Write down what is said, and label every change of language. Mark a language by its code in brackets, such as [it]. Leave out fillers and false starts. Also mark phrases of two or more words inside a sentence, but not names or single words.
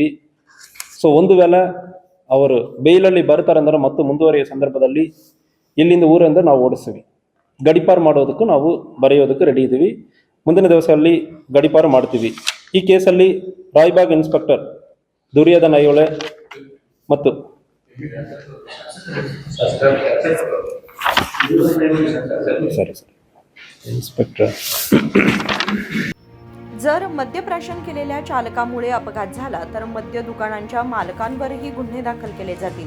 [kn] ಒಂದು ವೇಳೆ ಅವರು ಬೇಲಲ್ಲಿ ಬರ್ತಾರೆ ಅಂದ್ರೆ ಮತ್ತು ಮುಂದುವರಿಯುವ ಸಂದರ್ಭದಲ್ಲಿ ಇಲ್ಲಿಂದ ಊರಿಂದ ನಾವು ಓಡಿಸ್ತೀವಿ. ಗಡಿಪಾರು ಮಾಡೋದಕ್ಕೂ ನಾವು ಬರೆಯೋದಕ್ಕೆ ರೆಡಿ ಇದ್ದೀವಿ. ಮುಂದಿನ ದಿವಸದಲ್ಲಿ ಗಡಿಪಾರು ಮಾಡ್ತೀವಿ. ಈ ಕೇಸಲ್ಲಿ ರಾಯಬಾಗ್ ಇನ್ಸ್ಪೆಕ್ಟರ್ ದುರ್ಯೋಧನ ಐಹೊಳೆ ಮತ್ತು इन्स्पेक्टर. [mr] जर मद्यप्राशन केलेल्या चालकामुळे अपघात झाला तर मद्य दुकानांच्या मालकांवरही गुन्हे दाखल केले जातील.